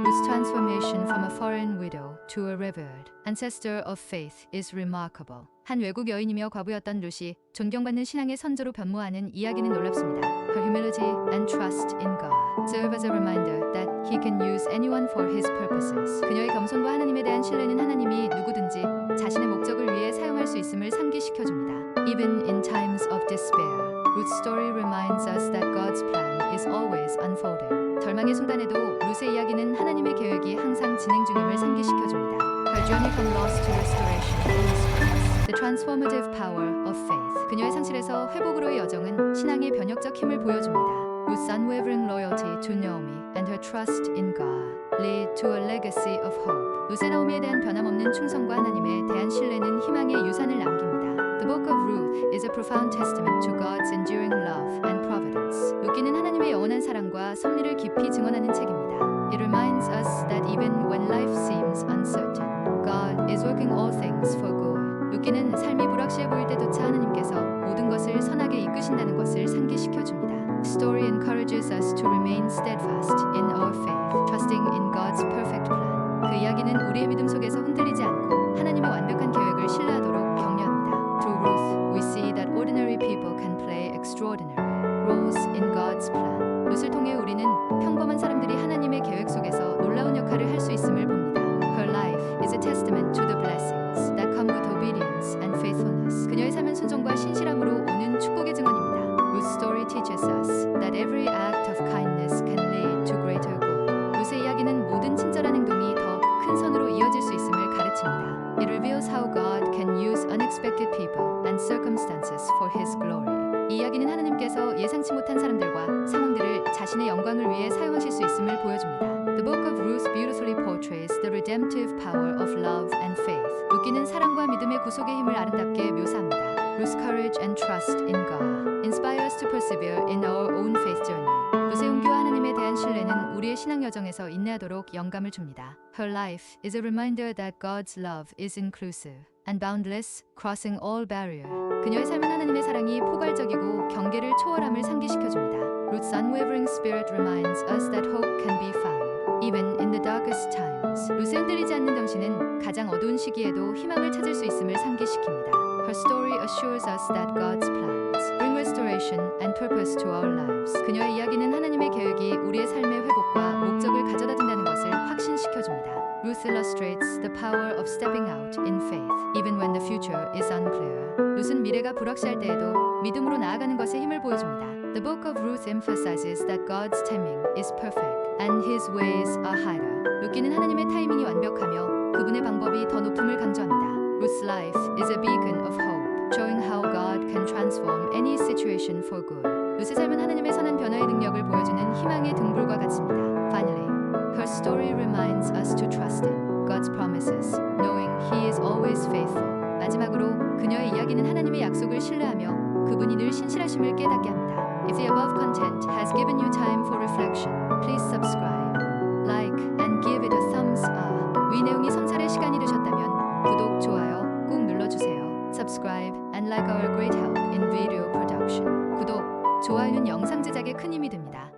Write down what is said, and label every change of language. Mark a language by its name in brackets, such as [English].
[English] Ruth's transformation from a foreign widow to a revered ancestor of faith is remarkable. [Korean] 한 외국 여인이며 과부였던 룻이 존경받는 신앙의 선조로 변모하는 이야기는 놀랍습니다. [English] Her humility and trust in God serve as a reminder that He can use anyone for His purposes. [Korean] 그녀의 겸손과 하나님에 대한 신뢰는 하나님이 누구든지 자신의 목적을 위해 사용할 수 있음을 상기시켜줍니다. [English] Even in times of despair, Ruth's story reminds us that God's plan is always unfolding. [Korean] 절망의 순간에도 룻의 이야기는 하나님의 계획이 항상 진행 중임을 상기시켜줍니다. [English] Her journey from loss to restoration illustrates the transformative power of faith. [Korean] 그녀의 상실에서 회복으로의 여정은 신앙의 변혁적 힘을 보여줍니다. [English] Ruth's unwavering loyalty to Naomi and her trust in God lead to a legacy of hope. [Korean] 룻의 나오미에 대한 변함없는 충성과 하나님에 대한 신뢰는 희망의 유산을 남깁니다. [English] The book of Ruth is a profound testament to God's enduring love and providence. [Korean] 룻기는 하나님의 영원한 사랑과 섭리를 깊이 증언하는 책입니다. [English] It reminds us that even when life seems uncertain, God is working all things for good. [Korean] 룻기는 삶이 불확실해 보일 때조차 하나님께서 모든 것을 선하게 이끄신다는 것을 상기시켜줍니다. [English] Story encourages us to remain steadfast in our faith, trusting in God's perfect plan. [Korean] 그 이야기는 우리의 믿음 속에서 흔들리지 않고 하나님의 완벽한 계획을 신뢰하도록 격려합니다. [English] Through Ruth, we see that ordinary people can play extraordinary roles in God's plan. [Korean] 룻을 통해 우리는 평범한 사람들이 하나님의 계획 속에서 놀라운 역할을 할 수 있음을 봅니다. [English] Her life is a testament to the blessings that come with obedience and faithfulness. [Korean] 그녀의 삶은 순종과 신실함으로 오는 축복의 증언입니다. [English] Ruth's story teaches us that every act of kindness can lead to greater good. [Korean] 룻의 이야기는 모든 친절한 행동이 더 큰 선으로 이어질 수 있음을 가르칩니다. [English] It reveals how God can use unexpected people and circumstances for His glory. [Korean] 이 이야기는 하나님께서 예상치 못한 사람들과 상황들을 자신의 영광을 위해 사용하실 수 있음을 보여줍니다. [English] The book of Ruth beautifully portrays the redemptive power of love and faith. [Korean] 룻기는 사랑과 믿음의 구속의 힘을 아름답게 묘사합니다. [English] Ruth's courage and trust in God inspire us to persevere in our own faith journey. [Korean] 룻의 용기와 하나님에 대한 신뢰는 우리의 신앙 여정에서 인내하도록 영감을 줍니다. [English] Her life is a reminder that God's love is inclusive and boundless, crossing all barrier. [Korean] 그녀의 삶은 하나님의 사랑이 포괄적이고 경계를 초월함을 상기시켜줍니다. [English] Ruth's unwavering spirit reminds us that hope can be found even in the darkest times. [Korean] 룻의 흔들리지 않는 정신은 가장 어두운 시기에도 희망을 찾을 수 있음을 상기시킵니다. [English] Her story assures us that God's plans bring restoration and purpose to our lives. [Korean] 그녀의 이야기는 하나님의 계획이 우리의 삶의 회복과 목적을 가져다 준다는 것을 확신시켜줍니다. [English] Ruth illustrates the power of stepping out in faith, even when the future is unclear. [Korean] 룻은 미래가 불확실할 때에도 믿음으로 나아가는 것에 힘을 보여줍니다. [English] The book of Ruth emphasizes that God's timing is perfect and His ways are higher. [Korean] 룻기는 하나님의 타이밍이 완벽하며 그분의 방법이 더 높음을 강조합니다. [English] Ruth's life is a beacon of hope, showing how God can transform any situation for good. [Korean] 룻의 삶은 하나님의 선한 변화의 능력을 보여주는 희망의 등불과 같습니다. [English] Finally, her story reminds us to trust in God's promises, knowing He is always faithful. [Korean] 마지막으로 그녀의 이야기는 하나님의 약속을 신뢰하며 그분이 늘 신실하심을 깨닫게 합니다. [English] If the above content has given you time for reflection, please subscribe, like, and give it a thumbs up. [Korean] 위 내용이 성찰의 시간이 되셨다면 구독, 좋아요 꼭 눌러주세요. [English] Subscribe and like our great help in video production. [Korean] 구독, 좋아요는 영상 제작에 큰 힘이 됩니다.